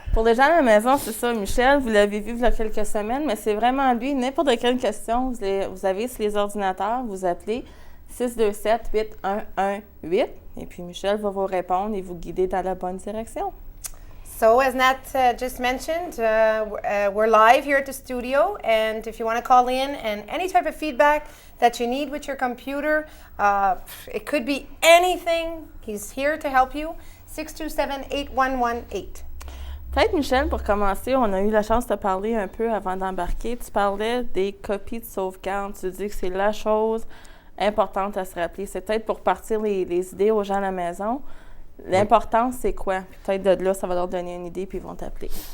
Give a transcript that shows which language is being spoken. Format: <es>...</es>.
<fr>Pour les gens à la maison, c'est ça, Michel, vous l'avez vu il y a quelques semaines, mais c'est vraiment lui. N'importe quelle question vous avez sur les ordinateurs, vous appelez 627-8118 et puis Michel va vous répondre et vous guider dans la bonne direction.</fr> <en>So as Nat just mentioned, we're live here at the studio, and if you want to call in and any type of feedback that you need with your computer, it could be anything, he's here to help you, 627-8118.</en> <fr>Peut-être, Michel, pour commencer, on a eu la chance de parler un peu avant d'embarquer. Tu parlais des copies de sauvegarde. Tu dis que c'est la chose importante à se rappeler. C'est peut-être pour partir les idées aux gens à la maison. L'importance, c'est quoi? Peut-être de là, ça va leur donner une idée, puis ils vont t'appeler.</fr>